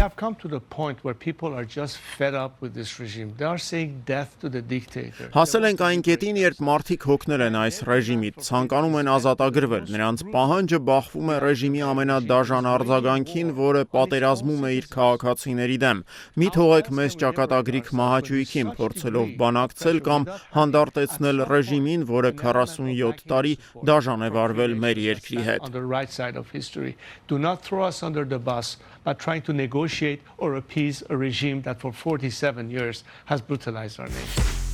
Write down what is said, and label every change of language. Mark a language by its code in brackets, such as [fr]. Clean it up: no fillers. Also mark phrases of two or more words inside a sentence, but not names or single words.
[hy] Հասել ենք այն կետին, երբ մարդիկ հոգնել են այս ռեժիմից, ցանկանում են ազատագրվել։ Նրանց պահանջը բախվում է ռեժիմի ամենադաժան արձագանքին, որը պատերազմում է իր քաղաքացիների դեմ։ Մի թողեք մեզ ճակատագրիկ մահաճույքին, փորձելով բանակցել կամ հանդարտեցնել ռեժիմին, որը 47 տարի դաժան է վարվել մեր երկրի հետ։ [en] Do not throw us under the bus by trying to negotiate or appease a regime that for 47 years has brutalized our nation.